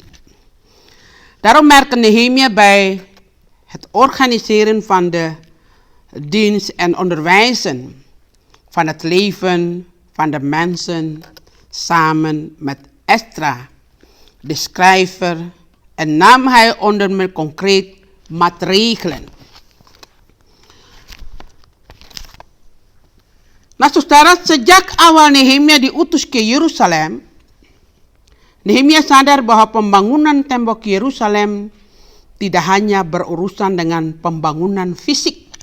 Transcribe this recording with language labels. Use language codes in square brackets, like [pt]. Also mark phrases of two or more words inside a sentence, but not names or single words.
[nl] Daarom merkte Nehemia bij het organiseren van de dienst en onderwijzen van het leven van de mensen samen met Ezra, de schrijver, en nam hij onder meer concreet maatregelen. [id] Nah saudara, sejak awal Nehemia diutus ke Yerusalem, Nehemia sadar bahwa pembangunan tembok Yerusalem tidak hanya berurusan dengan pembangunan fisik.